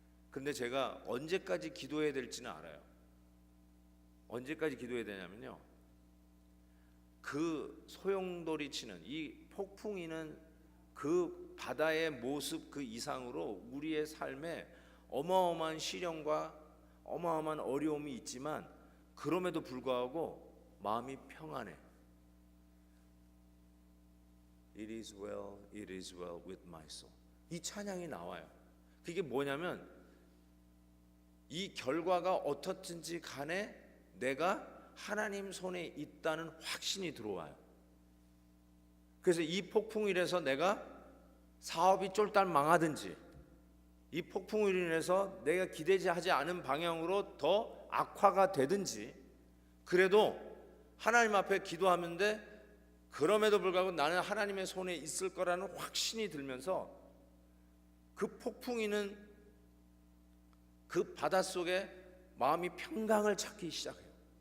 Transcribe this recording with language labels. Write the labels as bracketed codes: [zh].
[ko] 근데 제가 언제까지 기도해야 될지는 알아요. 언제까지 기도해야 되냐면요, 그 소용돌이 치는 이 폭풍이는 그 바다의 모습 그 이상으로 우리의 삶에 어마어마한 시련과 어마어마한 어려움이 있지만 그럼에도 불구하고 마음이 평안해. [en] It is well, it is well with my soul. [ko] 이 찬양이 나와요. 그게 뭐냐면 이 결과가 어떻든지 간에 내가 하나님 손에 있다는 확신이 들어와요. 그래서 이 폭풍일에서 내가 사업이 쫄딱 망하든지, 이 폭풍으로 인해서 내가 기대지 하지 않은 방향으로 더 악화가 되든지, 그래도 하나님 앞에 기도하는데 그럼에도 불구하고 나는 하나님의 손에 있을 거라는 확신이 들면서 그 폭풍이는 그 바닷속에 마음이 평강을 찾기 시작해요.